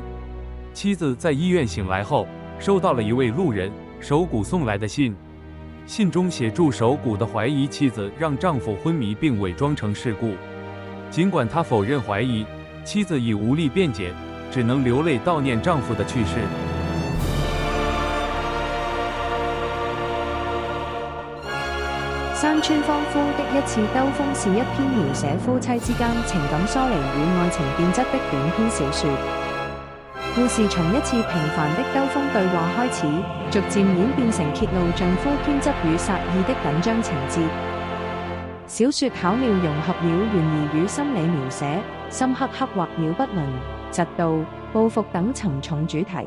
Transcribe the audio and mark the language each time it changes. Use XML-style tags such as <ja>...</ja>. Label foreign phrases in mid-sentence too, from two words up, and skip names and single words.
<zh>妻子在医院醒来后，收到了一位路人手骨送来的信，信中写注手骨的怀疑妻子让丈夫昏迷并伪装成事故。尽管他否认怀疑，妻子已无力辩解，只能流泪悼念丈夫的去世。山川芳夫的一次兜風是一篇描寫夫妻之間情感疏離與愛情變質的短篇小說。故事從一次平凡的兜風對話開始，逐漸演變成揭露丈夫偏執與殺意的緊張情節。小說巧妙融合了懸疑與心理描寫，深刻刻畫了不倫、嫉妒、報復等沉重主題。</zh>